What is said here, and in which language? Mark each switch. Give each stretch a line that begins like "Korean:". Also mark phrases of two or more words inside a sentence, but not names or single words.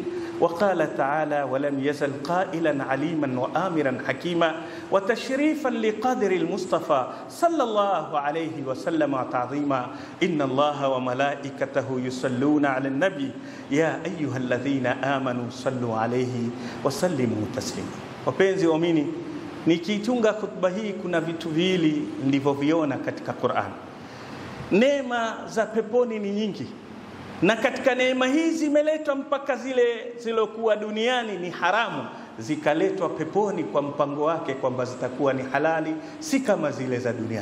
Arabic: وقال تعالى ولم يزل قائلا عليما وآمرا حكيما وتشريفا لقدر المصطفى صلى الله عليه وسلم وتعظيما. إن الله وملائكته يصلون على النبي يا أيها الذين آمنوا صلوا عليه وسلموا تسليما.
Swahili: Wapenzi waamini, nikitunga khutba hii kuna vitu viwili nilivyoviona katika Qur'an. Neema za peponi ni nyingi, na katika neema hizi zimeletwa mpaka zile zilokuwa duniani ni haramu zikaletwa peponi kwa mpango wake kwamba zitakuwa ni halali, si kama zile za duniani.